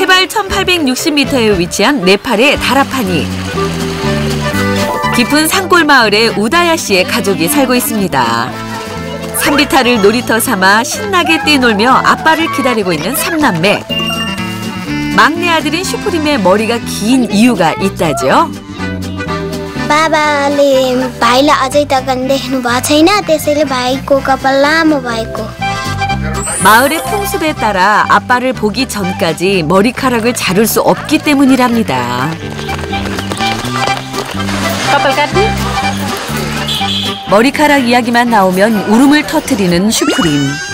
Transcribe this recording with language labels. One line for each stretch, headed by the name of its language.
Korean: 8,860m에 위치한 네팔의 다라파니. 깊은 산골 마을에 우다야 씨의 가족이 살고 있습니다. 산비탈을 놀이터 삼아 신나게 뛰놀며 아빠를 기다리고 있는 3남매. 막내 아들인 슈프림의 머리가 긴 이유가 있다죠.
Nepali: बाबाले भाइलाई अझै त देख्नु भएको छैन, त्यसैले भाइको कपाल लामो भएको.
Korean: 마을의 풍습에 따라 아빠를 보기 전까지 머리카락을 자를 수 없기 때문이랍니다. 머리카락 이야기만 나오면 울음을 터뜨리는 슈프림.